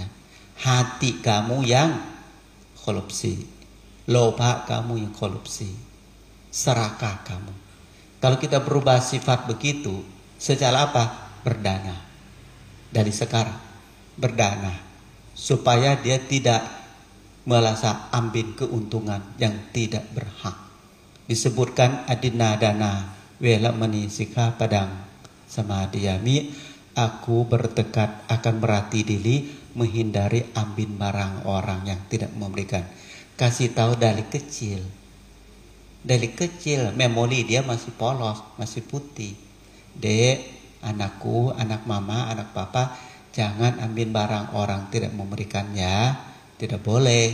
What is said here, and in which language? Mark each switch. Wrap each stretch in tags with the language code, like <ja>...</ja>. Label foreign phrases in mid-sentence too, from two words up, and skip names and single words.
<id>Hati kamu yang korupsi, loba kamu yang korupsi, serakah kamu. Kalau kita berubah sifat begitu, secara apa? Berdana. Dari sekarang berdana, supaya dia tidak merasa ambil keuntungan yang tidak berhak. Disebutkan</id> <pi>adina dana wela mani sikha padang samadhiyami,</pi> <id>aku bertekad akan berhati diri menghindari ambil barang orang yang tidak memberikan. Kasih tahu dari kecil. Dari kecil memori dia masih polos, masih putih. Dek, anakku, anak mama, anak papa, jangan ambil barang orang tidak memberikannya, tidak boleh.</id>